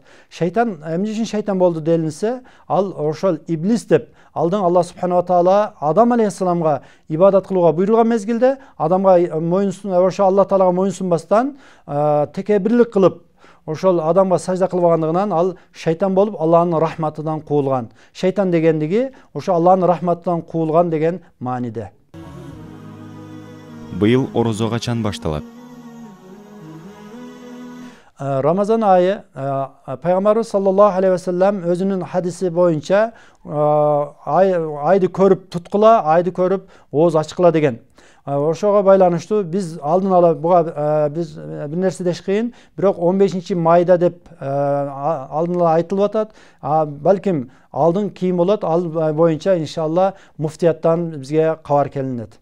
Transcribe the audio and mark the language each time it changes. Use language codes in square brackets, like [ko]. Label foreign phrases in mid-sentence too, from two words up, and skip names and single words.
[ky] Шайтан эмне үчүн шайтан болду делинсе, ал ошол иблис деп алдың Алла [ar] سبحانه تعالى [ky] Адам алейхиссаламга ибадат кылууга буйруган мезгилде адамга ошо Алла таалага моюнсунбастан текебирлик кылып ошол адамга сажда кылбагандыгынан ал шайтан болуп Алланын рахматынан куулган. Шайтан дегендиги ошо Алланын рахматынан куулган деген мааниде. Быйыл орозо качан башталат? Рамазан айы Пайгамбарыбыз [ar] صلى الله عليه وسلم [ky] өзүнүн хадиси боюнча айды көрүп туткула, айды көрүп ооз ачкыла деген. Ошого байланыштуу биз алдын ала буга биз бир нерсе деш кыйын, бирок 15-майда деп алдын ала айтылып атат. Балким алдын кийин болот, ал боюнча иншалла муфтияттан бизге кабар келинет.